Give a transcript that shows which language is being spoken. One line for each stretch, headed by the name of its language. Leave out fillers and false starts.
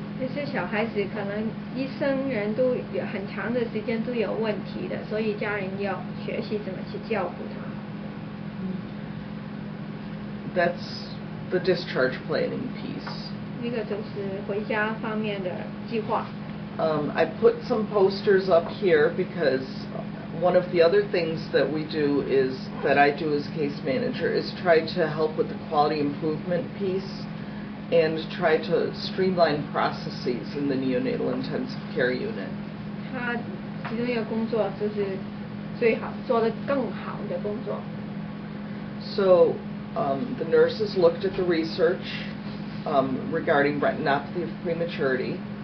Chinese: 这些小孩子可能一生人都有很长的时间都有问题的，所以家人要学习怎么去照顾他。
English: That's the discharge planning piece.
Chinese: 那个就是回家方面的计划。
English: I put some posters up here because one of the other things that I do as case manager is try to help with the quality improvement piece and try to streamline processes in the neonatal intensive care unit.
Chinese: 他其中一个工作就是最好做得更好的工作。
English: So the nurses looked at the research regarding retinopathy of prematurity.